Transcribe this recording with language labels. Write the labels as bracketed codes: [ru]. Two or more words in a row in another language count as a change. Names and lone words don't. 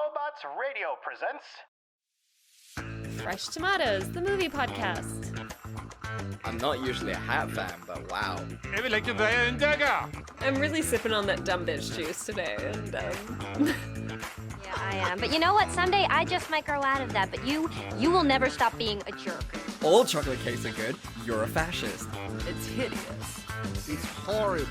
[en] Tots Radio presents Fresh Tomatoes, the movie podcast. I'm not usually a hat fan, but wow. [da] Jeg vil ikke være en dagger. [en] I'm really sipping on that dumb bitch juice today, and Yeah, I am. But you know what? Someday I just might grow out of that. But you will never stop being a jerk. All chocolate cakes are good. You're a fascist. it's hideous. It's horrible.